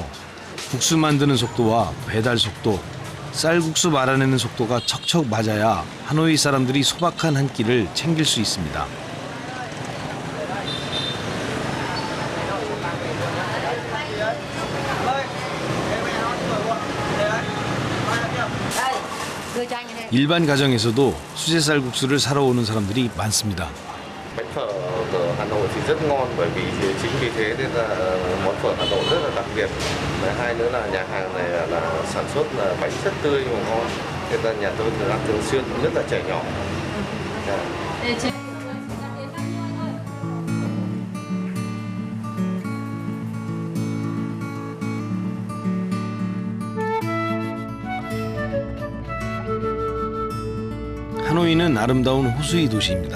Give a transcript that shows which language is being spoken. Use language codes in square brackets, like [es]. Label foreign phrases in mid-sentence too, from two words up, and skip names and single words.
[ko] 국수 만드는 속도와 배달 속도, 쌀국수 말아내는 속도가 척척 맞아야 하노이 사람들이 소박한 한 끼를 챙길 수 있습니다. 일반 가정에서도 수제 쌀국수를 사러 오는 사람들이 많습니다. [vi] Bánh phở ở Hà Nội thì rất ngon bởi vì chính vì thế nên là món phở Hà Nội rất là đặc biệt. Và hai nữa là nhà hàng này là sản xuất là bánh rất tươi và ngon. Nên là nhà tôi ăn thường xuyên, nhất là trẻ nhỏ. [ko] 하노이는 아름다운 호수의 도시입니다.